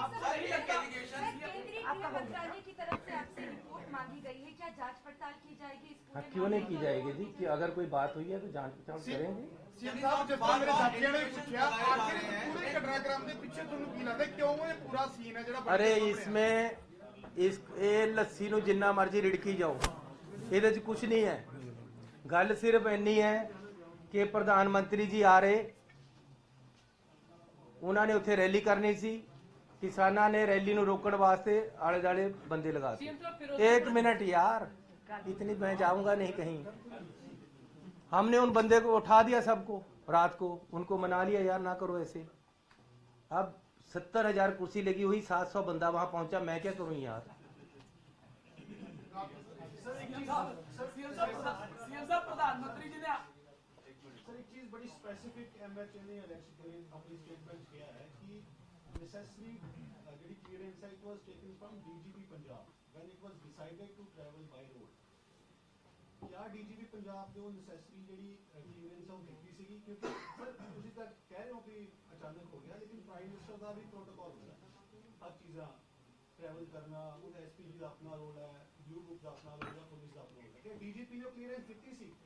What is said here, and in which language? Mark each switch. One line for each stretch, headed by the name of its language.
Hindi: आपका मंत्रालय की तरफ से आपसे रिपोर्ट मांगी गई है, क्या जांच पड़ताल की जाएगी इस पूरे क्यों नहीं की जाएगी जी? कि अगर कोई बात हुई है तो जांच पड़ताल करेंगे। सीएम साहब जिस तरह मेरे साथियों ने पूछा आखिर पूरे घटनाक्रम के पीछे
Punjabi: ਤੁਹਾਨੂੰ ਕੀ ਲੱਗਦਾ ਕਿਉਂ ਇਹ ਪੂਰਾ ਸੀਨ ਹੈ ਜਿਹੜਾ
Hindi: अरे इसमें
Punjabi: ਇਹ ਲੱਸੀ ਨੂੰ ਜਿੰਨਾ ਮਰਜ਼ੀ ਰਿੜਕੀ ਜਾਓ, ਇਹਦੇ 'ਚ ਕੁਝ ਨਹੀਂ ਹੈ। ਗੱਲ ਸਿਰਫ ਇੰਨੀ ਹੈ ਕਿ ਪ੍ਰਧਾਨ ਮੰਤਰੀ ਜੀ ਆ ਰਹੇ, ਉਹਨਾਂ ਨੇ ਉੱਥੇ ਰੈਲੀ ਕਰਨੀ ਸੀ, किसाना ने रैली ਨੂੰ रोकने वास्ते आले दाले बंदे लगा दिए।
Hindi: एक मिनट यार, इतनी मैं जाऊंगा नहीं कहीं। हमने उन बंदे को उठा दिया, सबको रात को उनको मना लिया, यार ना करो ऐसे। अब 70,000 कुर्सी लगी हुई, 700 बंदा वहां पहुंचा, मैं क्या करूं यार? प्रधानमंत्री जी ने सर एक चीज बड़ी स्पेसिफिक एमएचए ने अपनी स्टेटमेंट किया है कि
English: necessary clearance it was taken from DGP Punjab when it was decided to travel by road.
Hindi: क्या DGP पंजाब जो
Punjabi: necessary ਜਿਹੜੀ clearance ਉਹ ਕੀਤੀ ਸੀਗੀ? ਕਿਉਂਕਿ ਸਰ ਤੁਸੀਂ ਤਾਂ ਕਹਿ ਰਹੇ ਹੋ ਕਿ ਅਚਾਨਕ ਹੋ ਗਿਆ, ਲੇਕਿਨ ਪ੍ਰਾਈਮ ਮਿਨਿਸਟਰ ਦਾ ਵੀ ਪ੍ਰੋਟੋਕਾਲ ਹੁੰਦਾ, ਹਰ ਚੀਜ਼ਾਂ ਟਰੈਵਲ ਕਰਨਾ, ਉਹਦਾ ਐਸਪੀਜੀ ਦਾ ਆਪਣਾ ਰੋਲ ਹੈ, ਯੂ ਗਰੁੱਪ ਦਾ ਆਪਣਾ ਰੋਲ ਹੈ, ਪੁਲਿਸ ਦਾ ਆਪਣਾ ਰੋਲ ਹੈ। ਕਿ DGP ਨੇ ਕਲੀਅਰੈਂਸ ਦਿੱਤੀ ਸੀ?